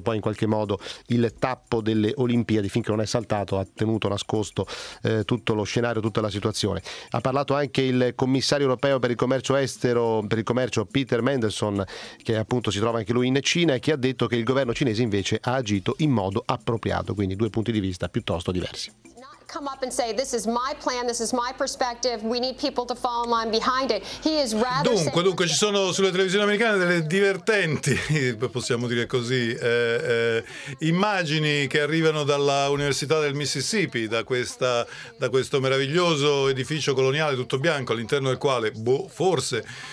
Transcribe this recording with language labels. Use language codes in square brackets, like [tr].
[it] Poi in qualche modo il tappo delle Olimpiadi, finché non è saltato, ha tenuto nascosto tutto lo scenario, tutta la situazione. Ha parlato anche il commissario europeo per il commercio estero, per il commercio, Peter Mandelson, che appunto si trova anche lui in Cina, e che ha detto che il governo cinese invece ha agito in modo appropriato, quindi due punti di vista piuttosto diversi. [en] Come up and say this is my plan, this is my perspective, we need people to fall in line behind it. He is rather. [it] Dunque ci sono sulle televisioni americane delle divertenti, possiamo dire così, immagini che arrivano dalla Università del Mississippi, da questo meraviglioso edificio coloniale tutto bianco all'interno del quale forse